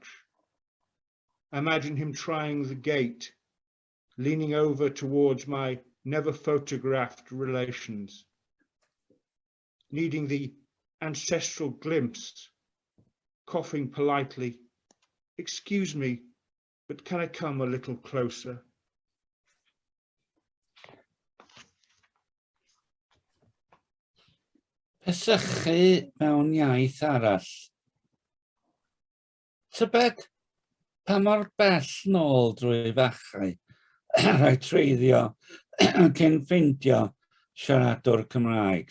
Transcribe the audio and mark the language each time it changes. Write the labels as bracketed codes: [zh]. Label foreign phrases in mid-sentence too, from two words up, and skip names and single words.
[en] I imagine him trying the gate, leaning over towards my never photographed relations, needing the ancestral glimpse, coughing politely, "Excuse me, but can I come a little closer?" [cy] Pesychu mewn iaith arall. Tybed pa mor bell nôl drwy fachau rhaid treiddio cyn ffeindio siaradwr Cymraeg.